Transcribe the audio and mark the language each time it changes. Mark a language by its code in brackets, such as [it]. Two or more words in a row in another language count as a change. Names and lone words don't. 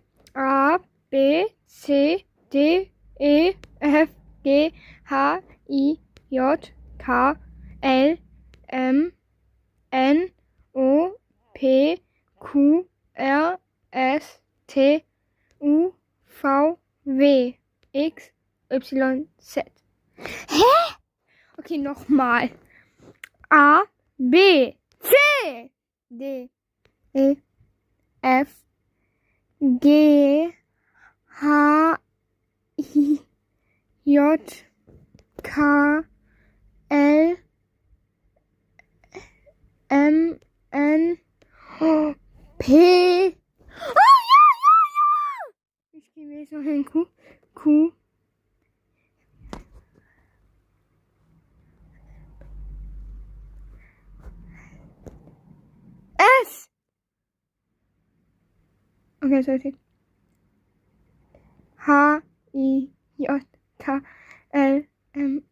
[de] A, B, C, D, E, F, G, H, I, J, K, L, M, N, O, P, Q, R, S, T, U, V, W, X, Y, Z. Hä? Okay, nochmal. A, B, C, D, E, F, G, H, I, J, K, L, M, N, O, P. Oh ja, ja, ja! Ich gehe jetzt noch hin. Q, S. Okay, sorry. H, I, J, K, L, M, nee.